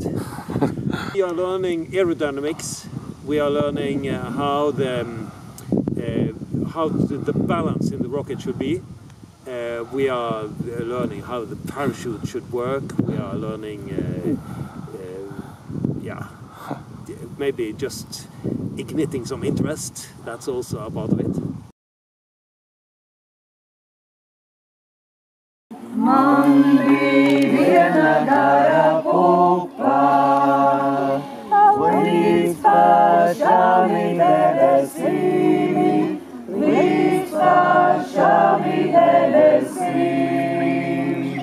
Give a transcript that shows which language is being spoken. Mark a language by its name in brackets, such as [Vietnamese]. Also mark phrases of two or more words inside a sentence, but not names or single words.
[English] We are learning aerodynamics, we are learning how the balance in the rocket should be. We are learning how the parachute should work. We are learning, maybe just igniting some interest. That's also a part of it. [Latvian] Man bija viena gara pupa, un līdz pašām debesīm, līdz pašām debesīm.